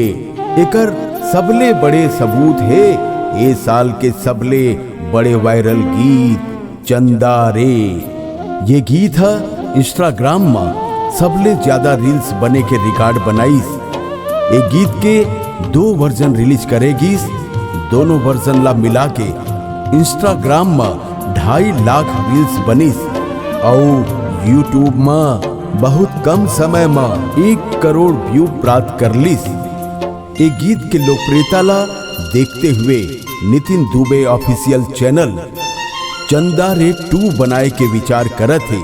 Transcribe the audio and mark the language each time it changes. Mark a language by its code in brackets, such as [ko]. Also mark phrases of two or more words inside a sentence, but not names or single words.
[hne] एकर सबले बड़े सबूत है ए साल के सबले बड़े वायरल गीत चंदा रे। ये गीत है इंस्टाग्राम में सबले ज्यादा रील्स बने के रिकॉर्ड बनाईस। ये गीत के 2 वर्जन रिलीज करेगी, दोनों वर्जन ला मिला के इंस्टाग्राम में 2.5 लाख रील्स बनिस और यूट्यूब में बहुत कम समय में 1 करोड़ व्यू प्राप्त कर लिस। एक गीत के लोकप्रियता ला देखते हुए नितिन दुबे ऑफिशियल चैनल चंदा रे 2 बनाए के विचार करत है।